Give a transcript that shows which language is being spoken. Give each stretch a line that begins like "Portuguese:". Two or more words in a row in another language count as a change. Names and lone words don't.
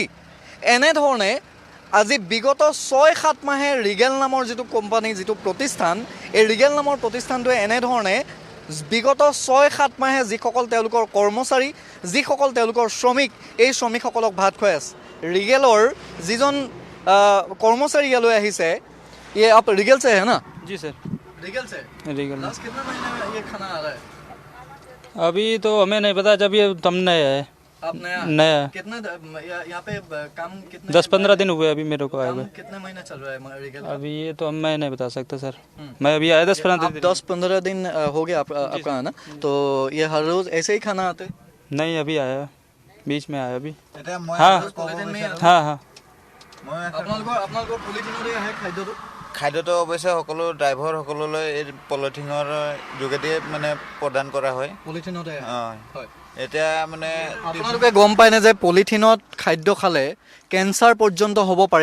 Assamese: এনেধৰণে আজি বিগত 6-7 মাহে ৰিগেল নামৰ যিটো কোম্পানী, যিটো প্ৰতিষ্ঠান, এই ৰিগেল নামৰ প্ৰতিষ্ঠানটোৱে এনেধৰণে বিগত 6-7 মাহে যিসকল তেওঁলোকৰ কৰ্মচাৰী, যিসকল তেওঁলোকৰ শ্ৰমিক, এই শ্ৰমিকসকলক ভাত খুৱাই আছে। ৰিগেলৰ যিজন কৰ্মচাৰী ইয়ালৈ আহিছে,
Hindi: ये आप रिगेल से है ना? जी सर, रिगेल से। लीगल। लास्ट कितना महीने में ये खाना आ रहा है? अभी तो हमें नहीं पता, जब ये तम नया है। आप नया नया कितना यहाँ पे काम कितने 10-15 दिन हुए अभी मेरे को आए हुए। कितने महीने चल रहा है रिगेल? अभी ये तो मैं नहीं बता सकता सर। मैं अभी आया 10-15 दिन हो गया आपका आना, तो ये हर रोज ऐसे ही खाना आते? नहीं, अभी आया, बीच में आया अभी। हाँ हाँ हाँ।
Assamese: আপোনালোকৰ পলিথিনৰে আহে খাদ্যটো? খাদ্যটো অৱশ্যে সকলো ড্ৰাইভাৰসকললৈ এই পলিথিনৰ যোগেদিয়ে মানে প্ৰদান কৰা হয়। পলিথিনতে হয়। এতিয়া মানে আপোনালোকে গম পায়নে যে পলিথিনত খাদ্য খালে কেঞ্চাৰ পৰ্যন্ত হ'ব পাৰে?